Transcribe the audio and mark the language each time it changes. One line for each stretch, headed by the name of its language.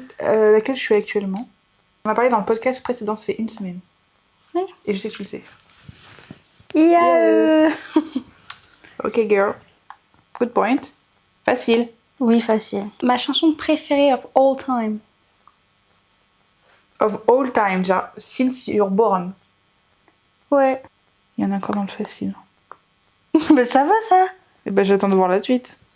French: Laquelle je suis actuellement. On a parlé dans le podcast précédent, ça fait 1 semaine. Oui. Et je sais que tu le sais.
English: Yeah. Ok, girl. Good point. Facile.
French: Oui, facile. Ma chanson préférée
English: of all time. Of all time, genre, since you're born.
French: Ouais. Il y en a encore dans le facile. Bah, ça va, ça. Et ben, j'attends de voir la suite.